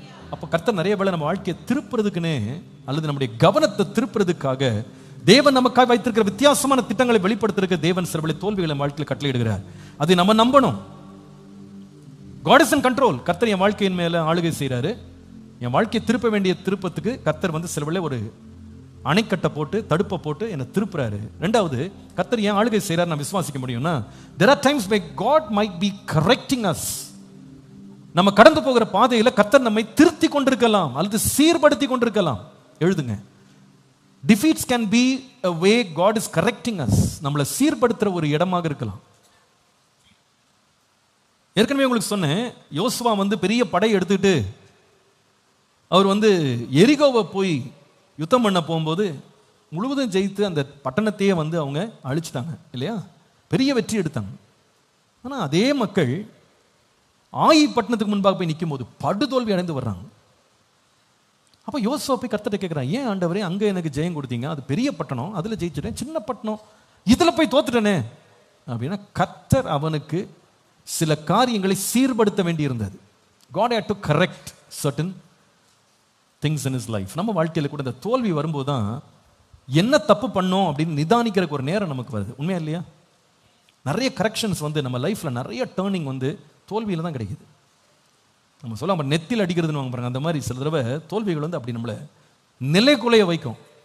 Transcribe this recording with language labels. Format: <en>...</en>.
<ta>அப்போ கர்த்தர் நிறைய வேளை நம்ம வாழ்க்கையை திருப்புறதுக்குன்னு அல்லது நம்முடைய கவனத்தை திருப்புறதுக்காக தேவன் நமக்காக வைத்திருக்கிற வித்தியாசமான திட்டங்களை வெளிப்படுத்திருக்க தேவன் சில வேளை தோல்விகளை வாழ்க்கையில் கட்டளையிடுகிறார். அதை நம்ம நம்பணும்.</ta> <en>God is in control.</en> <ta>கர்த்தர் என் வாழ்க்கையின் மேல ஆளுகை செய்கிறாரு. என் வாழ்க்கையை திருப்ப வேண்டிய திருப்பத்துக்கு கர்த்தர் சில வேளை ஒரு அணைக்கட்டை போட்டு தடுப்பை போட்டு என்னை திருப்புறாரு. ரெண்டாவது, கர்த்தர் ஏன் ஆளுகை செய்கிறார் நான் விசுவாசிக்க முடியும்னா,</ta> <en>there are times where God might be correcting us.</en> <ta>நம்ம கடந்து போகிற பாதையில் கர்த்தர் நம்மை திருத்தி கொண்டிருக்கலாம் அல்லது சீர்படுத்தி கொண்டிருக்கலாம். எழுதுங்க,</ta> <en>Defeats can be a way God is correcting us.</en> <ta>நம்மளை சீர்படுத்துற ஒரு இடமாக இருக்கலாம். ஏற்கனவே உங்களுக்கு சொன்னேன், யோசுவா பெரிய படை எடுத்துக்கிட்டு அவர் எரிகோவை போய் யுத்தம் பண்ண போகும்போது முழுவதும் ஜெயித்து அந்த பட்டணத்தையே அவங்க அழிச்சிட்டாங்க இல்லையா, பெரிய வெற்றி எடுத்தாங்க. ஆனால் அதே மக்கள் ஆயி பட்டணத்துக்கு முன்பாக போய் நிற்கும் போது படுதோல்வி அடைந்து வர்றாங்க. அப்போ யோசுவா போய் கர்த்தர்ட்ட கேட்குறான், ஏன் ஆண்டவரே அங்கே எனக்கு ஜெயம் கொடுத்தீங்க, அது பெரிய பட்டணம், அதில் ஜெயிச்சிட்டேன், சின்ன பட்டணம் இதில் போய் தோத்துட்டேனே அப்படின்னா, கர்த்தர் அவனுக்கு சில காரியங்களை சீர்படுத்த வேண்டியிருந்தது.</ta> <en>God had to correct certain things in his life.</en> <ta>நம்ம வாழ்க்கையில் கூட இந்த தோல்வி வரும்போது தான் என்ன தப்பு பண்ணோம் அப்படின்னு நிதானிக்கிறதுக்கு ஒரு நேரம் நமக்கு வருது. உண்மையா இல்லையா? நிறைய கரெக்ஷன்ஸ் நம்ம லைஃப்பில் நிறைய டேர்னிங் தோல்வியில் தான் கிடைக்குது. நம்ம சொல்ல நெத்தியில் அடிக்கிறதுன்னு வாங்க பாருங்க, அந்த மாதிரி சில தடவை தோல்விகள் அப்படி நம்மளை நிலைக்குலைய வைக்கும்.</ta>